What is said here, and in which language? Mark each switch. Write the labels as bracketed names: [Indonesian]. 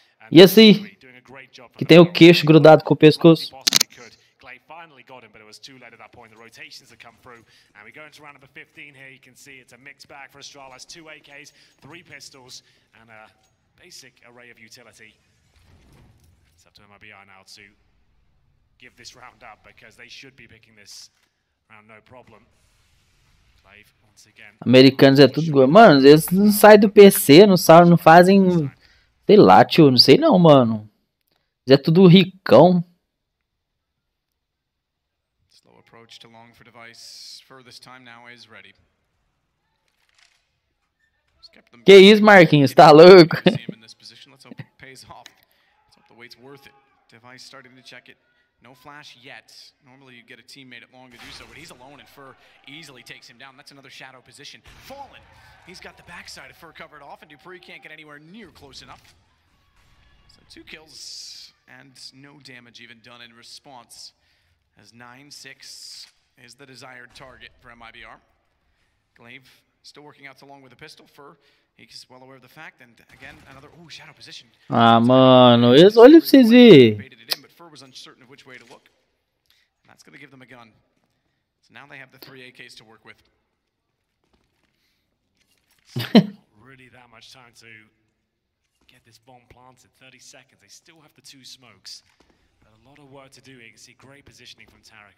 [Portuguese] E esse que tem o queixo grudado com o pescoço. [English] Finally got him, but it was too late at that point. The rotations had come through, and we go into round number 15 here. You can see it's a mixed bag for Astralis. 2 AKs, 3 pistols, and a basic array of utility. It's up to MIBR now to give this round up, because they should be picking this round no problem. Glaive, once again. [Portuguese] Americanos é tudo igual. Mano, eles não saem do PC, não fazem... Sei lá, tio, não sei não, mano. Eles é tudo ricão. [English] To long for Device for this time now is ready. [Portuguese] Que isso, Marquinhos, tá louco? [English] Let's hope it pays off. Let's hope the wait's worth it. Device starting to check it. No flash yet. Normally you get a teammate at long to do so, but he's alone and Fur easily takes him down. That's another shadow position. Fallen. He's got the backside of Fur covered off, and Dupree can't get anywhere near close enough. So 2 kills and no damage even done in response. As 9-6 is the desired target for MIBR. Glaive still working out along with a pistol. Fur, he's well aware of the fact, and again another shadow position. [Portuguese] Ah, mano, olha pra vocês verem. [English] But Fur was uncertain of which way to look. And that's going to give them a gun. So now they have the 3 AKs to work with. Really that much time to get this bomb planted. 30 seconds. They still have the 2 smokes. A lot of work to do here. You can see great positioning from Tarek.